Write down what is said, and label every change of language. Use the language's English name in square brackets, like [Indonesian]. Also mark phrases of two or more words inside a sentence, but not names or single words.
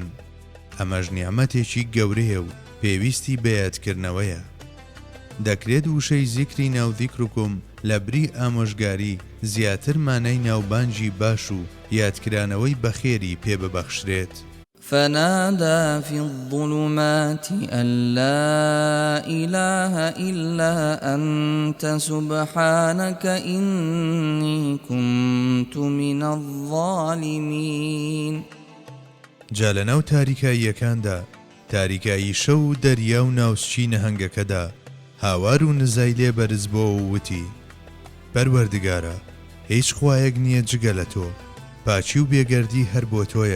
[Central Kurdish] ئەمەش نیعمەتێکی گەورەیە و پێویستی بەیادکردنەوەیە. دەکرێت وشەی زیکری ناو ذیکرکم لە بری ئامۆژگاری زیاتر مانای ناوبانجی باش و یادکرانەوەی بەخێری پێ ببەخشرێت. [Arabic] فنادى في الظلمات أن لا إله إلا أنت سبحانك إني كنت من الظالمين. [Central Kurdish] جالەناو تاریکاییەکاندا، تاریکایی شەو و دەریا و ناوچی نەهەنگەکەدا هاوار و نزای لێ بەرز بۆ و وتی پەروەردگارە، هیچ خوایەک نییە جگە لە تۆ، پاچی و بێگەردی هەر بۆ تۆیە.